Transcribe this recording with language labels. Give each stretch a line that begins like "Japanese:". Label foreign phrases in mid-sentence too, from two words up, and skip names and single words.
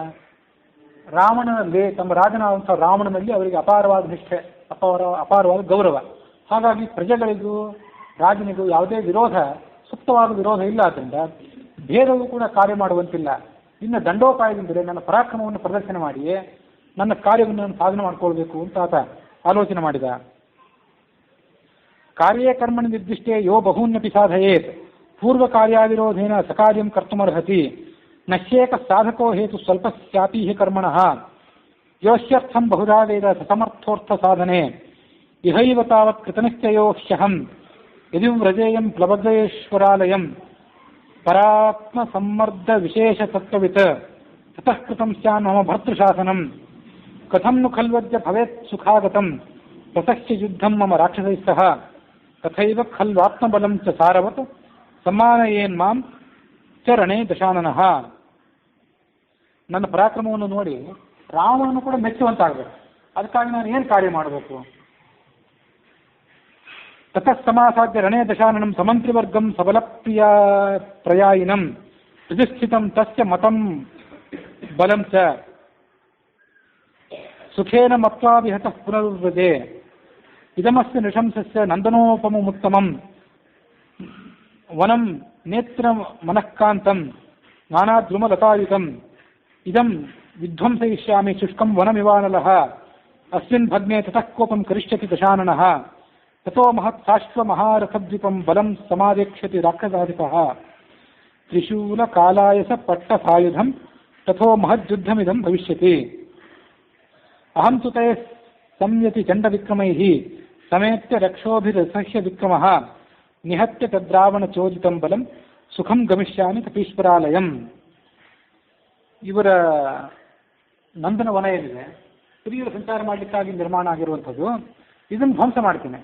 Kannada: ರಾವಣನಲ್ಲಿ, ತಮ್ಮ ರಾಜನಾದಂಥ ರಾವಣನಲ್ಲಿ ಅವರಿಗೆ ಅಪಾರವಾದ ನಿಷ್ಠೆ, ಅಪಾರವಾದ ಗೌರವ. ಹಾಗಾಗಿ ಪ್ರಜೆಗಳಿಗೂ ರಾಜನಿಗೂ ಯಾವುದೇ ವಿರೋಧ, ಸೂಕ್ತವಾದ ವಿರೋಧ ಇಲ್ಲ. ಆದ್ದರಿಂದ ಭೇದವೂ ಕೂಡ ಕಾರ್ಯ ಮಾಡುವಂತಿಲ್ಲ. ಇನ್ನು ದಂಡೋಪಾಯದಿಂದಲೇ ನನ್ನ ಪರಾಕ್ರಮವನ್ನು ಪ್ರದರ್ಶನ ಮಾಡಿಯೇ ನನ್ನ ಕಾರ್ಯವನ್ನು ನಾನು ಸಾಧನೆ ಮಾಡಿಕೊಳ್ಬೇಕು ಅಂತ ಆತ ಆಲೋಚನೆ ಮಾಡಿದ.
Sanskrit: ಕಾರ್ಯೇ ಕರ್ಮಣಿ ನಿರ್ದಿಷ್ಟೇ ಯೋ ಬಹೂನ್ಯಪಿ ಸಾಧಯೇತ್ ಪೂರ್ವ ಕಾರ್ಯಾವಿರೋಧೇನ ಸಕಾರ್ಯಂ ಕರ್ತುಮರ್ಹತಿ ನಶ್ಯೇಕ ಸಾಧಕೋ ಹೇತು ಸ್ವಲ್ಪ ಸ್ಯಾಪಿ ಹಿ ಕರ್ಮಣಃ ಯೋಶ್ಯರ್ಥಂ ಬಹುಧಾ ವೇದ ಸಸಮರ್ಥೋರ್ಥ ಸಾಧನೆ ಇಹೈವ ತಾವತ್ ಕೃತನಿಶ್ಚಯೋ ಹ್ಯಹಂ ಯದಿ ವ್ರಜೇಯಂ ಪ್ಲವಗೇಶ್ವರಾಲಯಂ ಪರಾತ್ಮ ಸಮ್ಮರ್ಧ ವಿಶೇಷ ತತ್ವವಿತ್ ತತಃ ಕೃತಂ ಸ್ಯಾನ್ ಮಮ ಭರ್ತೃಶಾಸನಂ ಕಥಂ ನು ಖಲ್ವದ್ಯ ಭವೇತ್ ಸುಖಾಗತಂ ಪ್ರಸಹ್ಯ ಯುದ್ಧಂ ಮಮ ರಾಕ್ಷಸೈಃ ಸಹ ತಥೈವ ಖಲ್ವಾತ್ಮಬಲಂ ಚ ಸಾರವತ್ ಸಮ್ಮಾನಯೇನ್ ಮಾಂ ಚ ರಣೇ ದಶಾನನಃ.
Kannada: ನನ್ನ ಪರಾಕ್ರಮವನ್ನು ನೋಡಿ ರಾಮನನ್ನು ಕೂಡ ಮೆಚ್ಚುವಂತಾಗಬೇಕು. ಅದಕ್ಕಾಗಿ ನಾನು ಏನು ಕಾರ್ಯ ಮಾಡಬೇಕು?
Sanskrit: ತತಃ ಸಮಾಸಾಧ್ಯ ರಣೇ ದಶಾನನಂ ಸಮಂತ್ರಿವರ್ಗಂ ಸಬಲಪ್ರಿಯ ಪ್ರಯಾಯಿನಂ ಪ್ರತಿಷ್ಠಿತಂ ತಸ್ಯ ಮತಂ ಬಲಂ ಚ ಸುಖೇನ ಮತ್ವಾ ವಿಹತಃ ಪುನರುವ್ರಜೆ ಇದಮಸ್ಯ ನೃಶಂಸಸ್ಯ ನಂದನೋಪಮುತ್ತಮಂ ವನಂ ನೇತ್ರ ಮನಃಕಾಂತಂ ನಾನಾದ್ರುಮಲತಾಯುತಂ ಇದಂ ವಿಧ್ವಂಸಯಿಷ್ಯಾಮಿ ಶುಷ್ಕಂ ವನಮಿವಾನಲಃ ಅಸ್ಮಿನ್ ಭಗ್ನೆ ತತಃ ಕೋಪಂ ಕರಿಷ್ಯತಿ ದಶಾನನಃ ತಥೋ ಮಹತ್ ಸಾಶ್ವ ಮಹಾರಥದ್ವಿಪಂ ಬಲಂ ಸಮಾವೇಕ್ಷ್ಯತಿ ರಾಕ್ಷಸಾಧಿಪಃ ತ್ರಿಶೂಲ ಕಾಲಾಯಸ ಪಟ್ಟ ಸಾಯುಧಂ ತಥೋ ಮಹದ್ಯುದ್ಧಮಿದಂ ಭವಿಷ್ಯತಿ. ಅಹಂ ತು ತೇ ಸಂಯತಿ ಚಂಡವಿಕ್ರಮೈಃ ಸಮೇತ್ಯ ರಕ್ಷೋಭಿರಸಹ್ಯ ವಿಕ್ರಮಃ ನಿಹತ್ಯ ತದ್ರಾವಣ ಚೋದಿತಂ ಬಲಂ ಸುಖಂ ಗಮಿಷ್ಯಾಮಿ ಕಪೀಶ್ವರಾಲಯಂ.
Kannada: ಇವರ ನಂದನ ವನ ಏನಿದೆ, ಸ್ತ್ರೀಯರು ಸಂಚಾರ ಮಾಡಲಿಕ್ಕಾಗಿ ನಿರ್ಮಾಣ ಆಗಿರುವಂಥದ್ದು, ಇದನ್ನು ಧ್ವಂಸ ಮಾಡ್ತೇನೆ.